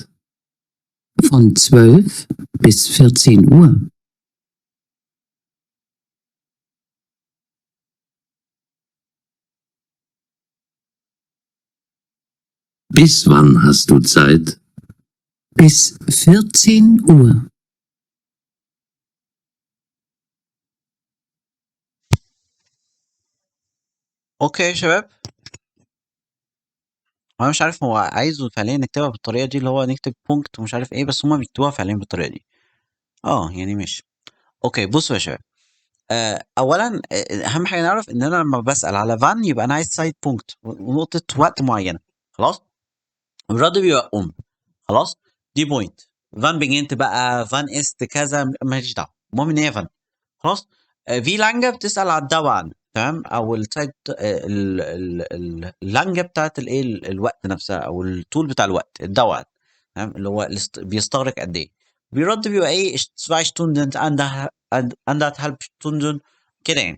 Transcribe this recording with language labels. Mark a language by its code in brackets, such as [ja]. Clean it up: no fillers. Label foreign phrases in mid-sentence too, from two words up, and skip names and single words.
[de] Von 12 bis 14 Uhr. Bis wann hast du Zeit? Bis 14 Uhr. [ar] أوكي يا شباب، أنا مش عارف هو عايزه فعليًا نكتبها بالطريقة دي، اللي هو نكتب بونكت ومش عارف إيه، بس هُم بيكتبوها فعليًا بالطريقة دي. يعني ماشي. أوكي، بُصّوا يا شباب، أولًا أهم حاجة نعرف إن أنا لمّا باسأل على wann يبقى أنا عايز [en] side point [ar] ونقطة وقت معيّنة، خلاص؟ الرد بيبقى خلاص؟ دي point. [de] wann beginnt [ar] بقى [de] wann ist [ar] كذا ما ليش دعوة، المهم إن هي wann. خلاص؟ [de] wie lange [ar] بتسأل على الدوام، تمام؟ أو الزeit ال ال ال الlange بتاعة الإيه، الوقت نفسها أو الطول بتاع الوقت، الدوام، تمام؟ اللي هو بيستغرق قد إيه. بيرد بيبقى إيه [de] 2 Stunden anderthalb Stunden [ar] كده يعني.